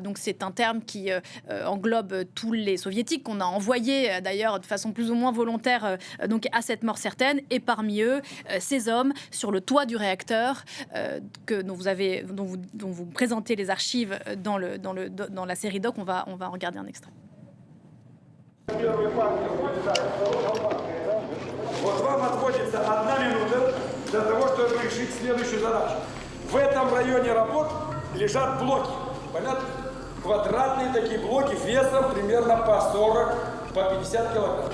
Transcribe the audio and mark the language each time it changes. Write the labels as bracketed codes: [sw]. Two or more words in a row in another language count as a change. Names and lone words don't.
[fr] Donc c'est un terme qui englobe tous les soviétiques qu'on a envoyés d'ailleurs de façon plus ou moins volontaire donc à cette mort certaine, et parmi eux ces hommes sur le toit du réacteur dont vous présentez les archives dans la série doc. On va regarder un extrait. [ru] Вот вам отводится 1 минута для того, чтобы решить следующую задачу. В этом районе работ лежат блоки. Понятно? Квадратные такие блоки весом примерно по 40, по 50 килограмм.